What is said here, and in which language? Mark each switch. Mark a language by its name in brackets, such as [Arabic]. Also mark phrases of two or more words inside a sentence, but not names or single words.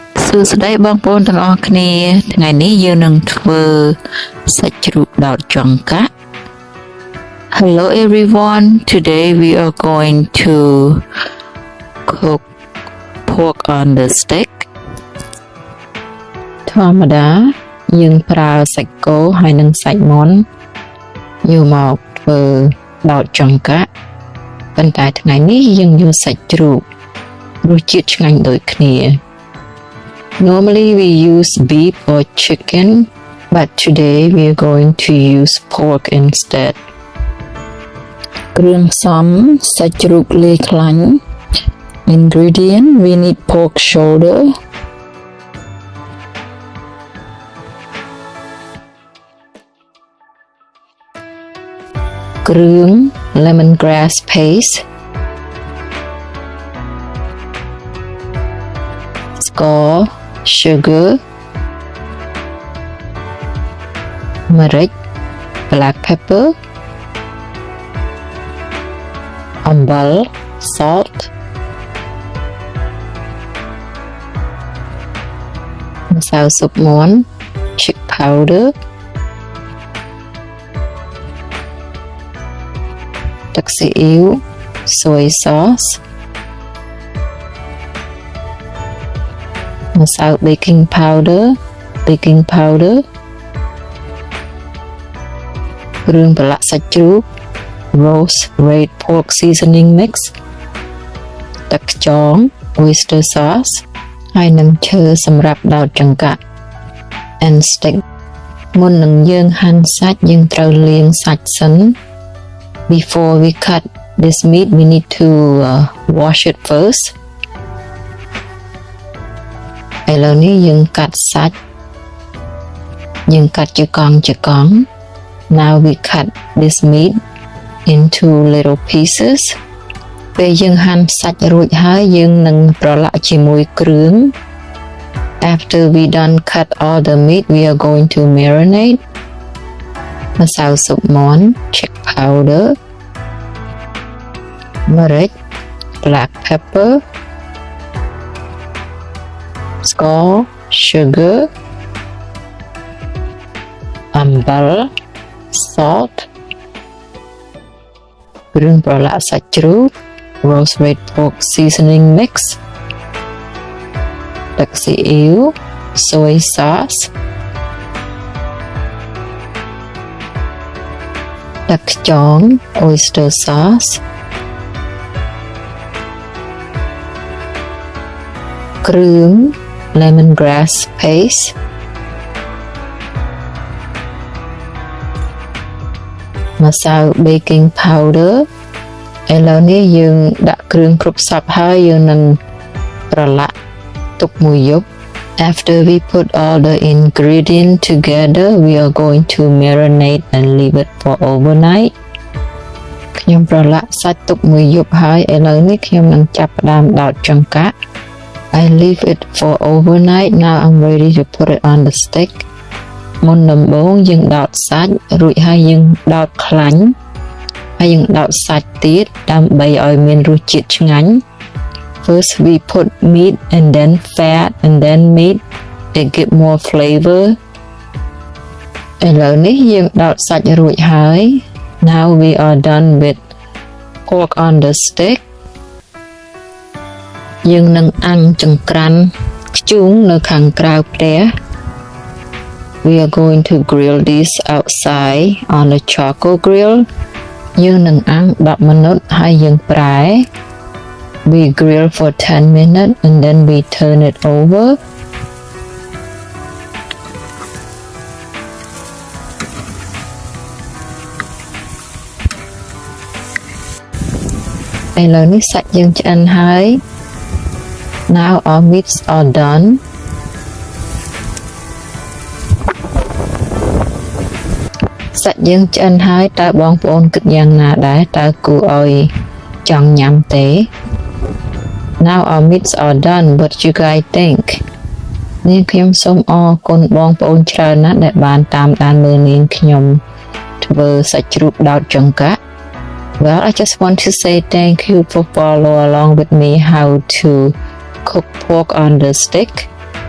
[Khmer] សួស្តីបងប្អូនទាំងអស់គ្នាថ្ងៃនេះយើងនឹងធ្វើសាច់ជ្រូកដោតចង្កាក់ [English] Hello everyone, today we are going to cook pork on the stick [Khmer] ធម្មតាយើងប្រើសាច់គោហើយនិងសាច់មាន់យកមកធ្វើដោតចង្កាក់ប៉ុន្តែថ្ងៃនេះយើងយកសាច់ជ្រូករសជាតិឆ្ងាញ់ដូចគ្នា [English] Normally we use beef or chicken, but today we are going to use pork instead. [Khmer] គ្រឿងផ្សំសាច់ជ្រូកលាយខ្លាញ់ [English] Ingredient we need pork shoulder, kreung lemongrass paste, [Khmer] ស្ករ sugar, ម្រេច [English] black pepper, [Khmer] អំបិល salt, ម្សៅស៊ុបមាន់ [English] Chix powder, [Khmer] ទឹកស៊ីអ៊ីវ [English] soy sauce, ម្សៅ baking powder, [Khmer] គ្រឿងប្រឡាក់សាច់ជ្រូក [English] roast red pork seasoning mix, [Khmer] ទឹកខ្យង [English] oyster sauce [Khmer] ហើយនឹងឈើសម្រាប់ដោតចង្កាក់ [English] and stick [Khmer] មុននឹងយើងហាន់សាច់យើងត្រូវលាងសាច់សិន [English] Before we cut this meat we need to wash it first [Khmer] ឥឡូវនេះយើងកាត់សាច់យើងកាត់ជាកង់ [English] Now we cut this meat into little pieces [Khmer] ពេលយើងហាន់សាច់រួចហើយយើងនឹងប្រឡាក់ជាមួយគ្រឿង [English] After we done cut all the meat we are going to marinate [Khmer] ម្សៅស៊ុបមាន់ [English] Chix powder [Khmer] ម្រេច [English] black pepper [Khmer] ស្ករ sugar អំបិល salt គ្រឿងប្រឡាក់សាច់ជ្រូក [English] roast red pork seasoning mix [Khmer] ទឹកស៊ីអ៊ីវ [English] soy sauce [Khmer] ទឹកខ្យង [English] oyster sauce [Khmer] គ្រឿង [English] lemongrass paste [Khmer] ម្សៅ [English] baking powder [Khmer] ឥឡូវនេះយើងដាក់គ្រឿងគ្រប់សព្វ ហើយយើងនឹងប្រឡាក់ទុកមួយយប់ [English] After we put all the ingredients together we are going to marinate and leave it for overnight [Khmer] ខ្ញុំប្រឡាក់ សាច់ទុកមួយយប់ហើយឥឡូវនេះខ្ញុំនឹងចាប់ផ្ដើមដោតចង្កាក់ [English] I leave it for overnight now I'm ready to put it on the stick [Khmer] មុនដំបូងយើងដោតសាច់រួចហើយយើងដោតខ្លាញ់ហើយយើងដោតសាច់ទៀតដើម្បីឲ្យមានរសជាតិឆ្ងាញ់ [English] First we put meat and then fat and then meat to get more flavor [Khmer] ឥឡូវនេះយើងដោតសាច់រួចហើយ [English] Now we are done with pork on the stick [Khmer] យើងនឹងអាំងចង្ក្រានខ្ជូងនៅខាងក្រៅផ្ទះ [English] We are going to grill this outside on a charcoal grill [Khmer] យើងនឹងអាំង10មីនិតហើយយើងប្រែ [English] We grill for 10 minutes and then we turn it over [Khmer] ឥឡូវនេះសាច់យើងឆ្អិនហើយ [English] Now our meats are done [Khmer] សាច់យើងឆ្អិនហើយតើបងប្អូនគិត យ៉ាងណាដែរតើគួរឲ្យចង់ញ៉ាំទេ [English] Now our meats are done what you guys think [Khmer] នាងខ្ញុំសូមអរគុណបងប្អូនច្រើនណាស់ដែលបានតាមដានមើលនាងខ្ញុំធ្វើសាច់ជ្រូកដោតចង្កាក់ [English] Well, I just want to say thank you for follow along with me how to cook pork on the stick.